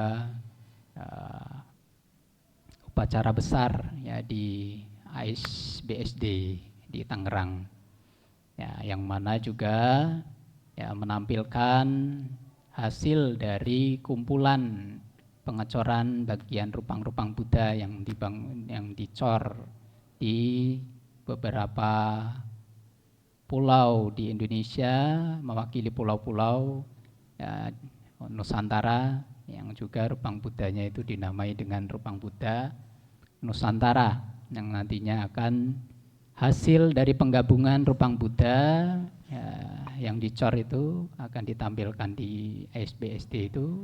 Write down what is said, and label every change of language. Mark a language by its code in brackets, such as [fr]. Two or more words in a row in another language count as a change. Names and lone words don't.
[id] upacara besar ya di ASBSD di Tangerang, ya, yang mana juga ya menampilkan hasil dari kumpulan pengecoran bagian rupang-rupang Buddha yang dicor di beberapa pulau di Indonesia, mewakili pulau-pulau ya, Nusantara, yang juga rupang Buddhanya itu dinamai dengan rupang Buddha Nusantara, yang nantinya akan hasil dari penggabungan rupang Buddha ya, yang dicor itu akan ditampilkan di ASBSD itu.